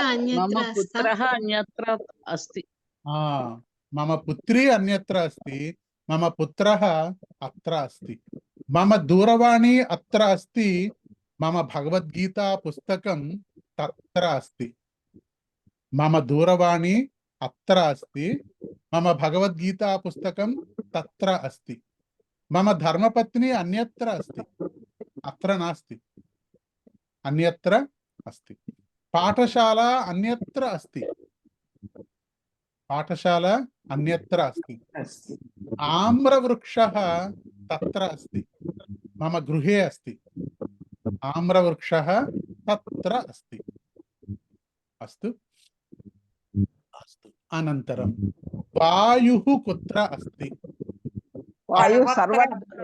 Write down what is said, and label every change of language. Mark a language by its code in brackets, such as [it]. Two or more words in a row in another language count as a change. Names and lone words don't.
[sa] అన్యత్ర అస్తి. మమ పుత్రి అన్యత్ర అస్తి. మమ పుత్రః అత్ర అస్తి. మమ దూరవాణి అత్ర అస్తి. మమ భగవద్గీతా పుస్తకం తత్ర అస్తి. మమ దూరవాణి అత్ర అస్తి. మమ భగవద్గీతా పుస్తకం తత్ర అస్తి. మమ ధర్మపత్ని అన్యత్ర అస్తి. అత్ర నాస్తి. అన్యత్ర అస్తి. పాఠశాల అన్యత్ర అస్తి. పాఠశాల అన్యత్ర అస్తి. ఆమ్రవృక్షः తత్ర అస్తి. మమ గృహే అస్తి. ఆమ్రవృక్షः తత్ర అస్తి. అస్తు. అస్తు. అనంతరం వాయుః కుత్ర అస్తి? వాయు సర్వత్ర